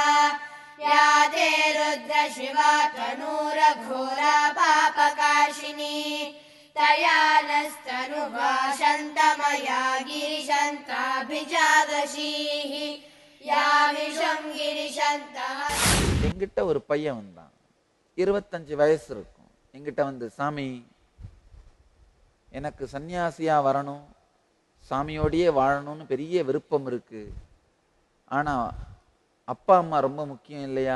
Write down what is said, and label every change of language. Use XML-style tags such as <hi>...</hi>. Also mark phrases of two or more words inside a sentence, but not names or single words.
<sa>या ते रुद्र शिवा तनूरघोरा पापकाशिनी तया नस्तनुभाषन्तमया गिरिशन्ताभिजागशीः या विषं गिरिशन्तः।</sa> <ta>என்கிட்ட ஒரு பையன் வந்தான், 25 வயசு இருக்கும். என்கிட்ட வந்து, சாமி எனக்கு சன்னியாசியா வரணும், சாமியோடையே வாழணும்னு பெரிய விருப்பம் இருக்கு. ஆனா அப்பா அம்மா ரொம்ப முக்கியம் இல்லையா?</ta>